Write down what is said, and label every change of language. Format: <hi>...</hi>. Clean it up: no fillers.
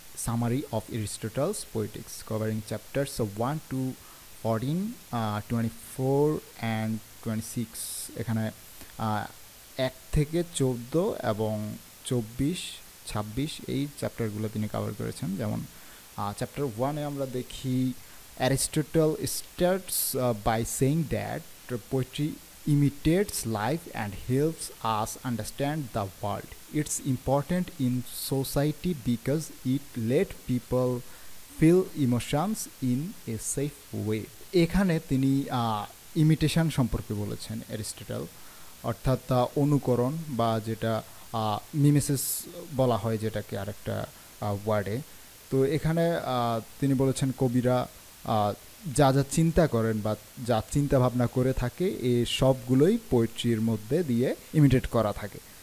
<en>summary of Aristotle's Poetics, covering chapters 1 to 14, 24 and 26.</en> <bn>এখানে 1 থেকে 14 এবং 24, 26 এই চ্যাপ্টারগুলো তিনি কভার করেছেন। যেমন চ্যাপ্টার 1-এ আমরা দেখি</bn> <en>Aristotle starts by saying that poetry imitates life and helps us understand the world. It's important in society because it let people feel emotions in a safe way.</en> <bn>এখানে তিনি ইমিটেশন সম্পর্কে বলেছেন Aristotle, অর্থাৎ অনুকরণ বা যেটা মিমেসিস বলা হয়, যেটাকে আরেকটা ওয়ার্ডে। তো এখানে তিনি বলেছেন কবিরা যা যা চিন্তা করেন বা যা চিন্তা ভাবনা করে থাকে এই সবগুলোই পোয়েট্রির মধ্যে দিয়ে ইমিটেট করা থাকে।</bn>